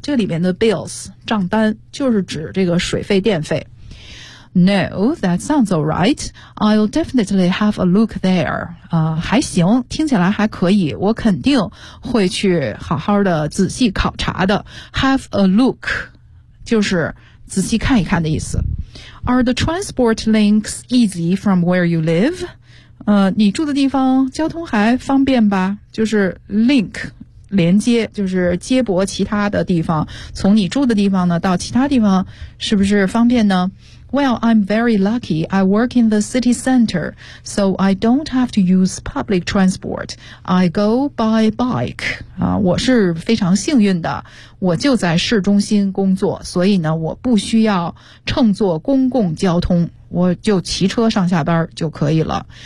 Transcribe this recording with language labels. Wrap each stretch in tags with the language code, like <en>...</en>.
<zh>这里面的 bills, 账单就是指这个水费电费。</zh> <en>No, that sounds all right. I'll definitely have a look there.</en> <zh>还行，听起来还可以。我肯定会去好好的仔细考察的。</zh> <en>Have a look,</en> <zh>就是仔细看一看的意思。</zh> <en>Are the transport links easy from where you live?</en> <zh>你住的地方交通还方便吧？就是 link, 连接，就是接驳其他的地方。从你住的地方呢，到其他地方，是不是方便呢？</zh> <en>Well, I'm very lucky. I work in the city center, so I don't have to use public transport. I go by bike.</en> <zh>我是非常幸运的。我就在市中心工作，所以呢，我不需要乘坐公共交通，我就骑车上下班就可以了。</zh>